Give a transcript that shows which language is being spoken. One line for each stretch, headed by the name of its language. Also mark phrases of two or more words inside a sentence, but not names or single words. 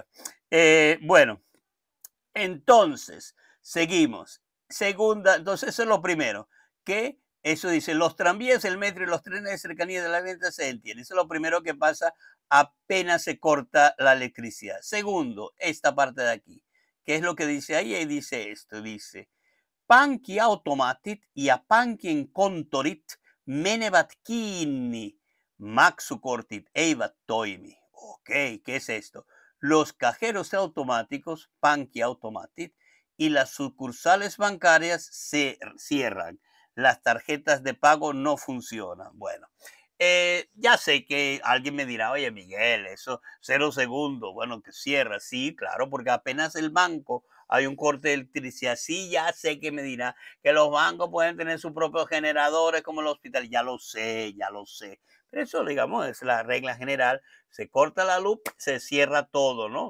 Spanish: Bueno, entonces, seguimos. Segunda, entonces eso es lo primero, que eso dice, los tranvías, el metro y los trenes de cercanía de la venta se entienden. Eso es lo primero que pasa apenas se corta la electricidad. Segundo, esta parte de aquí. ¿Qué es lo que dice ahí? Ahí dice esto, dice,
Finnish: pankki automatit ja pankin kontorit menevät kiinni. Maksukortit eivät toimi.
Spanish: Ok, ¿qué es esto? Los cajeros automáticos,
Finnish: pankki automatit,
Spanish: y las sucursales bancarias se cierran. Las tarjetas de pago no funcionan. Bueno, ya sé que alguien me dirá, oye Miguel, eso 0 segundos, bueno, que cierra, sí, claro, porque apenas el banco hay un corte de electricidad, sí, ya sé que me dirá que los bancos pueden tener sus propios generadores como el hospital, ya lo sé, pero eso, digamos, es la regla general, se corta la luz, se cierra todo, ¿no?